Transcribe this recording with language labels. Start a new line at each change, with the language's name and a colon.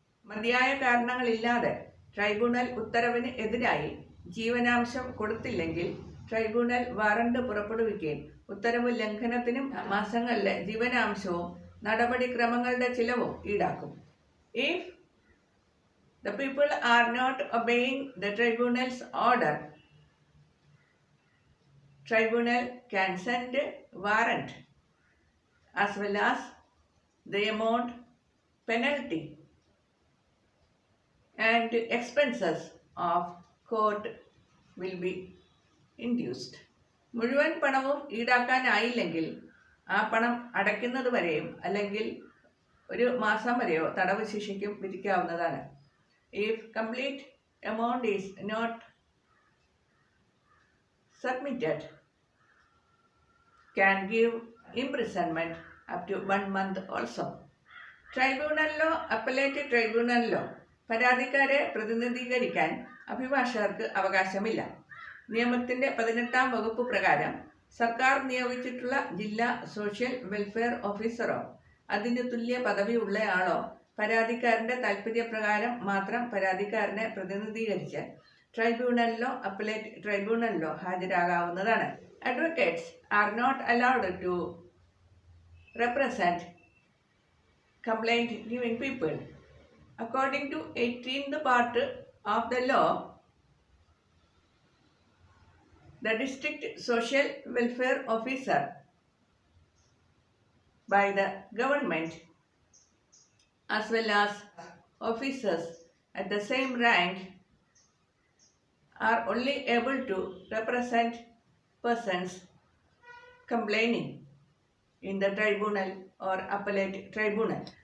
Malayalam: മതിയായ കാരണങ്ങളില്ലാതെ ട്രൈബ്യൂണൽ ഉത്തരവിന് എതിരായി ജീവനാംശം കൊടുത്തില്ലെങ്കിൽ ട്രൈബ്യൂണൽ വാറണ്ട് പുറപ്പെടുവിക്കുകയും ഉത്തരവ് ലംഘനത്തിനും മാസങ്ങളിലെ ജീവനാംശവും നടപടിക്രമങ്ങളുടെ ചിലവും ഈടാക്കും.
English: If the people are not obeying the tribunal's order, tribunal can send warrant as well as the amount, penalty and expenses of court will be induced.
Malayalam: മുഴുവൻ പണവും ഈടാക്കാനായില്ലെങ്കിൽ ആ പണം അടയ്ക്കുന്നത് വരെയും അല്ലെങ്കിൽ 1 മാസം വരെയോ തടവ് ശിക്ഷയ്ക്കും വിധിക്കാവുന്നതാണ്.
English: If complete amount is not submitted, can give imprisonment up to 1 month also.
Malayalam: ട്രൈബ്യൂണലിലോ appellate ട്രൈബ്യൂണലിലോ പരാതിക്കാരെ പ്രതിനിധീകരിക്കാൻ അഭിഭാഷകർക്ക് അവകാശമില്ല. നിയമത്തിന്റെ 18-ാം വകുപ്പ് പ്രകാരം സർക്കാർ നിയോഗിച്ചിട്ടുള്ള ജില്ലാ സോഷ്യൽ വെൽഫെയർ ഓഫീസറോ അതിന് തുല്യ പദവിയുള്ളയാളോ പരാതിക്കാരന്റെ താൽപര്യപ്രകാരം മാത്രം പരാതിക്കാരനെ പ്രതിനിധീകരിച്ച് ട്രൈബ്യൂണലിലോ appellate ട്രൈബ്യൂണലിലോ ഹാജരാകാവുന്നതാണ്.
English: Advocates are not allowed to represent complaint giving people. According to 18th part of the law, the district social welfare officer by the government as well as officers at the same rank are only able to represent persons complaining in the tribunal or appellate tribunal.